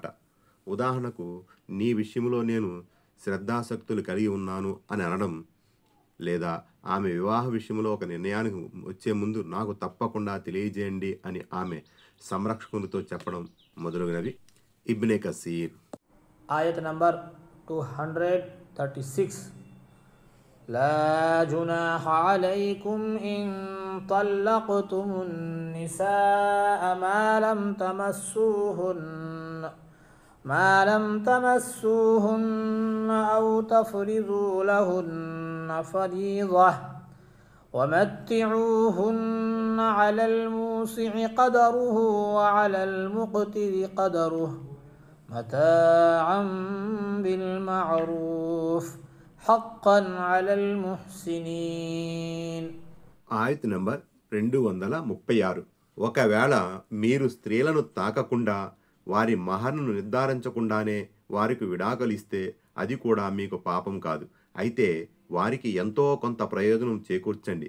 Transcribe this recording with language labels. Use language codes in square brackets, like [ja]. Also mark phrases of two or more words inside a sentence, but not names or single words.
[te] ఉదాహరణకు, నీ విషయంలో నేను శ్రద్ధాసక్తులు కలిగి ఉన్నాను అని అనడం, లేదా ఆమె వివాహ విషయంలో ఒక నిర్ణయానికి వచ్చే ముందు నాకు తప్పకుండా తెలియజేయండి అని ఆమె సంరక్షకునితో చెప్పడం మొదలగునవి. ఇబ్నే కసీర్. ఆయత్ నంబర్ 236. [ar] لا جناح عليكم إن طلقتم النساء ما لم تمسوهن أو تفرضوا لهن فريضة ومتعوهن على الموسع قدره وعلى المقتر قدره متاعا بالمعروف حقا على المحسنين. [te] ఆయత్ నంబర్ 236. ఒకవేళ మీరు స్త్రీలను తాకకుండా వారి మహర్ను నిర్ధారించకుండానే వారికి విడాకులు ఇస్తే అది కూడా మీకు పాపం కాదు. అయితే వారికి ఎంతో కొంత ప్రయోజనం చేకూర్చండి.